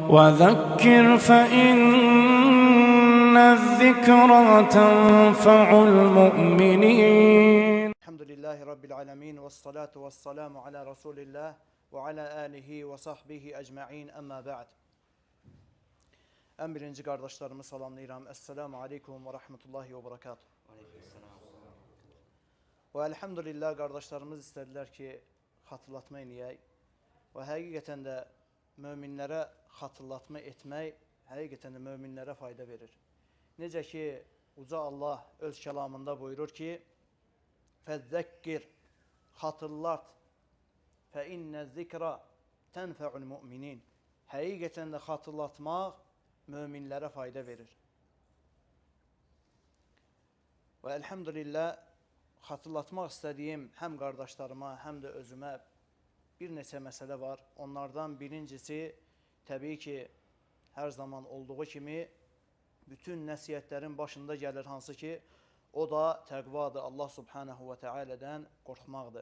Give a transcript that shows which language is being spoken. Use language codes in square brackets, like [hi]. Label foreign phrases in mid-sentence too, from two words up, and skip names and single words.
[ar] وذكر فإن الذكرى تنفع المؤمنين. الحمد لله رب العالمين والصلاة والسلام على رسول الله وعلى آله وصحبه ecmaîn. أما بعد. [az] Ən birinci qardaşlarımı salamlayıram. [ar] السلام عليكم ورحمة الله وبركاته. [az] Və elhamdülillah qardaşlarımız istədilər ki, xatırlatma eləyək. Və həqiqətən də möminlərə xatırlatma etmək həqiqətən də möminlərə fayda verir. Necə ki, Uca Allah öz kəlamında buyurur ki, فَذَّكِّرْ xatırlat [ar] فَاِنَّ الذِّكْرَ تَنْفَعُ الْمُؤْمِنِينَ [az] Həqiqətən də xatırlatmaq möminlərə fayda verir. Və elhamdülillah xatırlatmaq istədiyim həm qardaşlarıma, həm də özümə bir neçə məsələ var. Onlardan birincisi, təbii ki, hər zaman olduğu kimi bütün nəsiyyətlərin başında gəlir hansı ki, o da təqvadır, Allah [ar] سبحانه وتعالى'dən [az] qorxmaqdır.